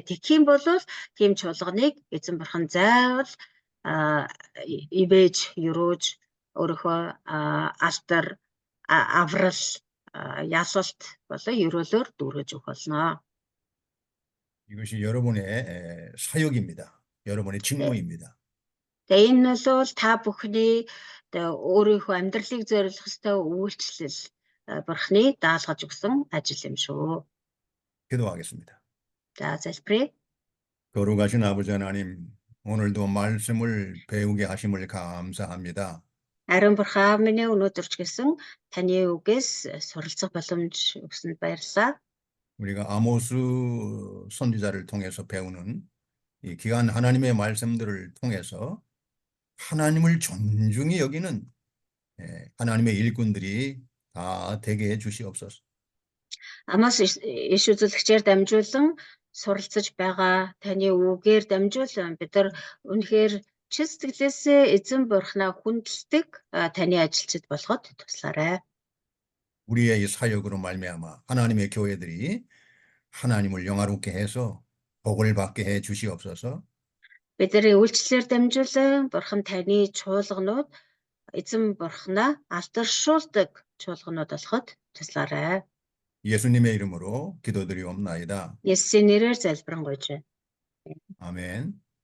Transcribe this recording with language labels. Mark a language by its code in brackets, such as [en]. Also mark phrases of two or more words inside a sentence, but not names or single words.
[mn] Тэгхийн бол тийм чуулганыг эзэн бурхан заавал ивэж, юрууж өөрийнхөө алдар, аврал, ялалт болон ерөөлөөр дүүргэж өгөх болно. [ko] 이것이 여러분의 사역입니다. 여러분의 직무입니다. [mn] Тэгээ энэ бол та бүхний өөрийнхөө амьдралыг зориулах ёстой үйлчлэл, бурхны даалгаж өгсөн ажил юм шүү. [ko] 기도하겠습니다. [mn] За залбирая. [ko] 거룩하신 아버지 하나님, 오늘도 말씀을 배우게 하심을 감사합니다. [mn] Ариун бурхан аав минь өнөөдөр ч гэсэн таны үгээс суралцах боломж өгсөнд баярлалаа. [ko] 우리가 아모스 선지자를 통해서 배우는 이 귀한 하나님의 말씀들을 통해서 하나님을 존중히 여기는 하나님의 일꾼들이 다 되게 해 주시옵소서. [mn] Амаас иш үзүүлэгчээр дамжуулан суралцаж байгаа таны үгээр дамжуулан бид нар үнэхээр чин сэтгэлээсээ эзэн бурхнаа хүндэлдэг таны ажилчид болгоод туслаарай. [ko] 우리의 이 사역으로 말미암아 하나님의 교회들이 하나님을 영화롭게 해서 복을 받게 해 주시옵소서. [mn] Бидний үйлчлэлээр дамжуулан бурхан таны чуулганууд эзэн бурхнаа алдаршуулдаг чуулганууд болоход туслаарай. [ko] 예수님의 이름으로 기도드리옵나이다. [mn] Есүсийн нэрээр залбирanгуйж байна. [ko] 아멘.